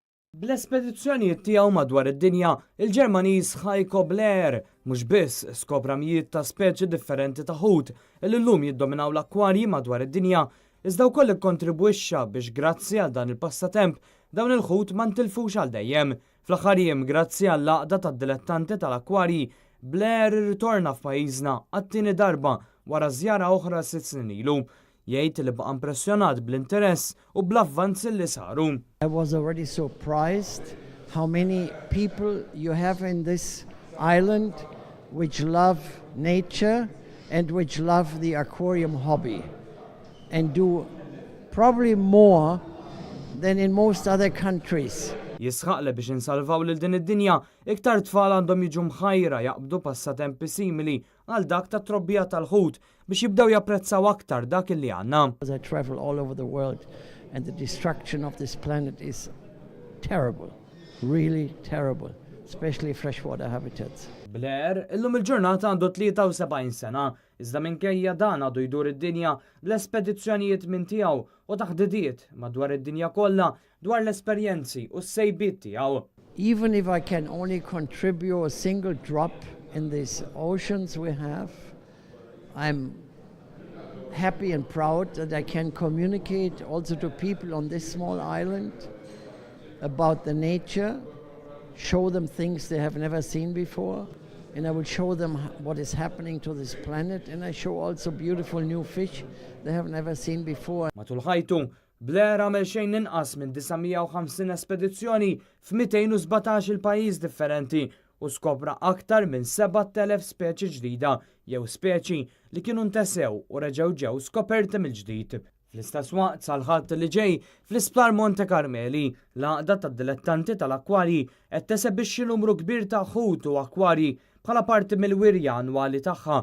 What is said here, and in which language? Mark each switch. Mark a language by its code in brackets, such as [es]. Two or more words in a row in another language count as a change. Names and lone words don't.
[mt] Bl-espedizzjonijiet tiegħu madwar id-dinja, il-Ġermaniż Heiko Blair mhux biss skopra mijiet ta' speċi differenti ta' ħut li llum jiddominaw l-akkwarji madwar id-dinja, iżda wkoll ikkontribwixxa biex grazzi għal dan il-passatemp dawn il-ħut ma ntilfux għal dejjem. Fl-aħħar jiem grazzi għall-għaqda tad-dilettanti tal-akkwarji, Blair irritorna f'pajjiżna għat-tieni darba wara żjara oħra 6 snin ilu. Jgħid li baqa' impressjonat bl-interess u bl-avvanzi li saru. [en] I was already surprised how many people you have in this island which love nature and which love the aquarium hobby and do probably more than in most other countries. [mt] Jisħaq li biex insalvaw lil din id-dinja, iktar tfal għandhom jiġu mħajra jaqbdu passatempi simili għal dak ta' trobbija tal-ħut biex jibdew japprezzaw aktar dak li għandna. [en] I travel all over the world and the destruction of this planet is terrible, really terrible, especially freshwater habitats. [mt] Blair, illum il-ġurnata għandu 73 sena, iżda minkejja dan għadu jdur id-dinja bl-espedizzjonijiet minn tiegħu u taħdidiet madwar id-dinja kollha dwar l-esperjenzi u s-sejbiet tiegħu. [en] Even if I can only contribute a single drop in these oceans we have, I'm happy and proud that I can communicate also to people on this small island about the nature, show them things they have never seen before, and I will show them what is happening to this planet, and I show also beautiful new fish they have never seen before. [mt] Matul ħajtu, Blair għamel xejn inqas minn 950 espedizzjoni f'217 il-pajjiż differenti u skopra aktar minn 7,000 speċi ġdida jew speċi li kienu ntesew u reġgħu ġew skoperti mill-ġdid. Fl-istess waqt sal-ħadd li ġej fl-Isptar Monte Carmeli, l-għaqda tad-dilettanti tal-akkwarji qed tesebixxi numru kbir ta' ħut u akkwarji bħala parti mill-wirja annwali tagħha.